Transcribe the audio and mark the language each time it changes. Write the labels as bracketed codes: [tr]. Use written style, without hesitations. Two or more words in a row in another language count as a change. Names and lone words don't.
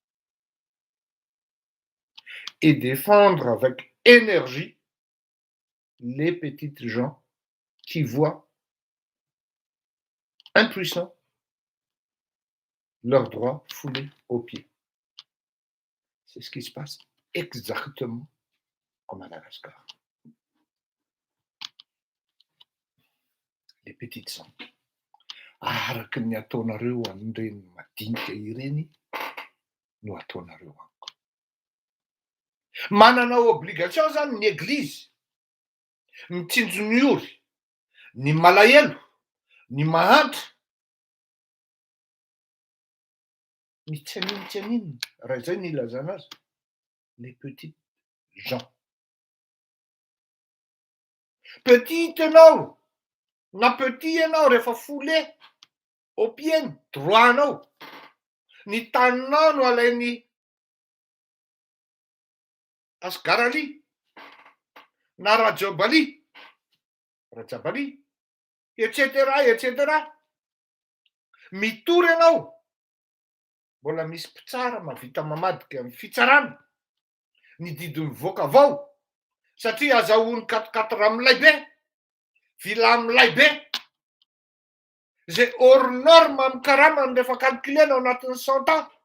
[fr] Et défendre avec énergie les petites gens qui voient impuissants leurs droits foulés aux pieds. C'est ce qui se passe exactement en Madagascar. Les petites gens. [mg] Araka ny ataonareo an'ireny madinika ireny no ataonareo amiko. Manana obligation zany ny église mitsinjo ny ory, ny malahelo, ny mahantra, ny tsy aninona raha izay ny ilazana azy, [fr] les petites gens. [mg] Petit ianao na petit ianao rehefa [fr] foulé au pied [mg] droit-nao, ny taninao no alainy Asgarali na Rajabali, etc. Mitory ianao, mbola misy mpitsara mahavita mamadika amin'ny fitsarana, ny didiny mivoaka avao, satria azahoany 4x4 amin'ilay be, villa amin'ilay be, zay [fr] hors norme [mg] amin'ny karamany rehefa calculena ao anatin'ny 100 ans.